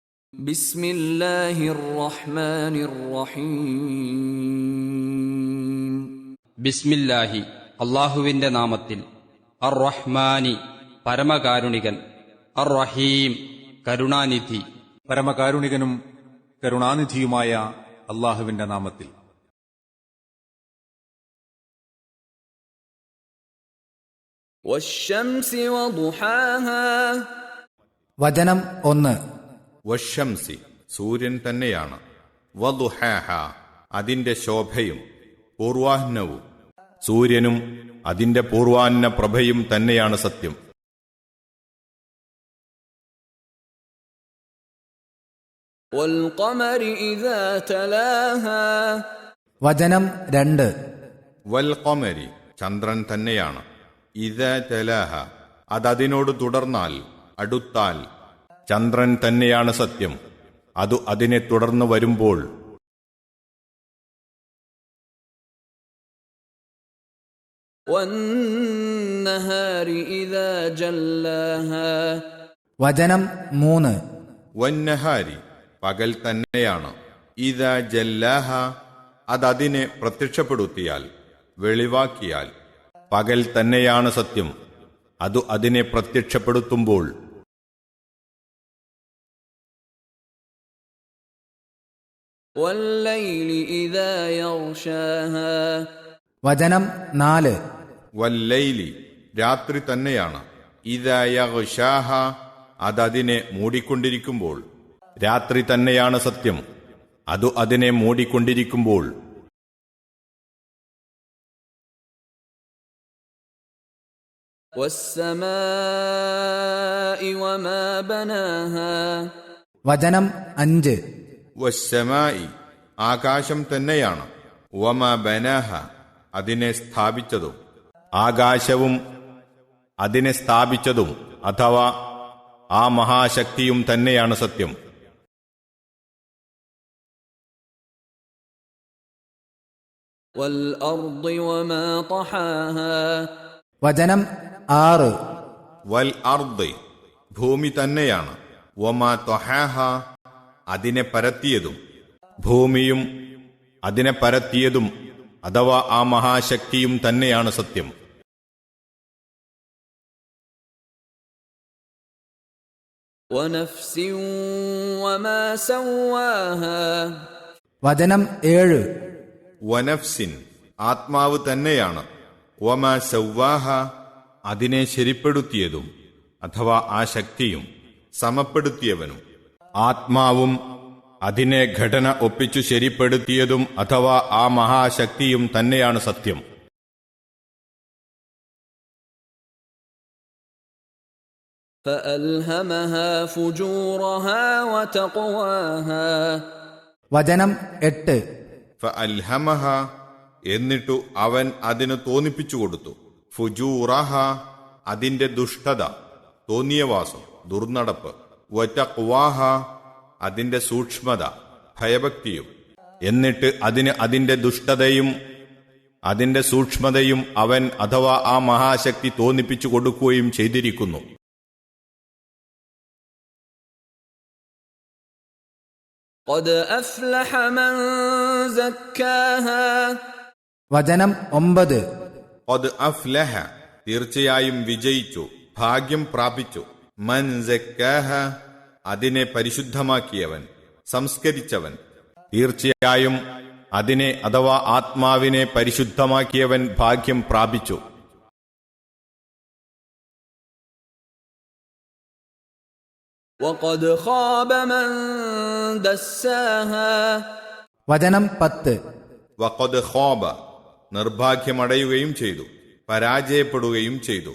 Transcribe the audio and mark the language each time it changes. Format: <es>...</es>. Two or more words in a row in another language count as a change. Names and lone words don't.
<ar>بسم الله الرحمن الرحيم</ar> <ml>ബിസ്മില്ലാഹി അള്ളാഹുവിന്റെ നാമത്തിൽ.</ml> <ar>الرحمن</ar> <ml>പരമകാരുണികൻ,</ml> <ar>الرحيم</ar> <ml>കരുണാനിധി. പരമകാരുണികനും കരുണാനിധിയുമായ അള്ളാഹുവിന്റെ നാമത്തിൽ.</ml> <ar>والشمس وضحاها</ar> <ml>വചനം 1. വശംസി സൂര്യൻ തന്നെയാണ്, വദുഹാഹ അതിന്റെ ശോഭയും പൂർവാഹ്നവും, സൂര്യനും അതിന്റെ പൂർവാഹ്ന പ്രഭയും തന്നെയാണ് സത്യം.</ml> <ar>والقمر إذا تلاها</ar> <ml>വചനം 2.</ml> <ar>والقمر</ar> <ml>ചന്ദ്രൻ തന്നെയാണ്,</ml> <ar>إذا تلاها</ar> <ml>അതതിനോട് തുടർന്നാൽ, അടുത്താൽ. ചന്ദ്രൻ തന്നെയാണ് സത്യം, അതു അതിനെ തുടർന്ന് വരുമ്പോൾ.</ml> <ar>والنهار إذا جلاها</ar> <ml>വചനം 3. വന്നഹാരി പകൽ തന്നെയാണ്,</ml> <ar>إذا جلاها</ar> <ml>അതതിനെ പ്രത്യക്ഷപ്പെടുത്തിയാൽ, വെളിവാക്കിയാൽ. പകൽ തന്നെയാണ് സത്യം, അതു അതിനെ പ്രത്യക്ഷപ്പെടുത്തുമ്പോൾ.</ml> <ar>والليل إذا يغشاها</ar> <ml>വചനം 4. വല്ലൈലി രാത്രി തന്നെയാണ്,</ml> <ar>إذا يغشاها</ar> <ml>അതതിനെ മൂടിക്കൊണ്ടിരിക്കുമ്പോൾ. രാത്രി തന്നെയാണ് സത്യം, അതു അതിനെ മൂടിക്കൊണ്ടിരിക്കുമ്പോൾ.</ml> <ar>والسماء وما بناها</ar> <ml>വചനം 5. വസ്സമായി ആകാശം തന്നെയാണ്,</ml> <ar>وما بناها</ar> <ml>അതിനെ സ്ഥാപിച്ചതും. ആകാശവും അതിനെ സ്ഥാപിച്ചതും അഥവാ ആ മഹാശക്തിയും തന്നെയാണ് സത്യം.</ml> <ar>والأرض وما طحاها</ar> <ml>വചനം 6.</ml> <ar>والأرض</ar> <ml>ഭൂമി തന്നെയാണ്,</ml> <ar>وما طحاها</ar> <ml>അതിനെ പരത്തിയതും. ഭൂമിയും അതിനെ പരത്തിയതും അഥവാ ആ മഹാശക്തിയും തന്നെയാണ് സത്യം.</ml> <ar>ونفس وما سواها</ar> <ml>വചനം 7. വനഫ്സിൻ ആത്മാവ് തന്നെയാണ്,</ml> <ar>وما سواها</ar> <ml>അതിനെ ശരിപ്പെടുത്തിയതും അഥവാ ആ ശക്തിയും സമപ്പെടുത്തിയവനും. ആത്മാവും അതിനെ ഘടന ഒപ്പിച്ചു ശരിപ്പെടുത്തിയതും അഥവാ ആ മഹാശക്തിയും തന്നെയാണ് സത്യം.</ml> <ar>فألهمها فجورها وتقواها</ar> <ml>വചനം 8. ഫഅൽഹമഹ എന്നിട്ടു അവൻ അതിന് തോന്നിപ്പിച്ചു കൊടുത്തു, ഫുജൂറഹ അതിന്റെ ദുഷ്ടത, തോന്നിയവാസം, ദുർനടപ്പ്, വതഖ്വാഹ അതിന്റെ സൂക്ഷ്മത, ഭയഭക്തിയും. എന്നിട്ട് അതിന് അതിന്റെ ദുഷ്ടതയും അതിന്റെ സൂക്ഷ്മതയും അവൻ അഥവാ ആ മഹാശക്തി തോന്നിപ്പിച്ചു കൊടുക്കുകയും ചെയ്തിരിക്കുന്നു.</ml> <ar>قد أفلح من زكاها</ar> <ml>വചനം 9.</ml> <ar>قد أفلح</ar> <ml>തീർച്ചയായും വിജയിച്ചു, ഭാഗ്യം പ്രാപിച്ചു.</ml> <ar>من زكاها</ar> <ml>അതിനെ പരിശുദ്ധമാക്കിയവൻ, സംസ്കരിച്ചവൻ. തീർച്ചയായും അതിനെ അഥവാ ആത്മാവിനെ പരിശുദ്ധമാക്കിയവൻ ഭാഗ്യം പ്രാപിച്ചു.</ml> <ar>وقد خاب من دساها</ar> <ml>വചനം 10.</ml> <ar>وقد خاب</ar> <ml>നിർഭാഗ്യമടയുകയും ചെയ്തു, പരാജയപ്പെടുകയും ചെയ്തു.</ml>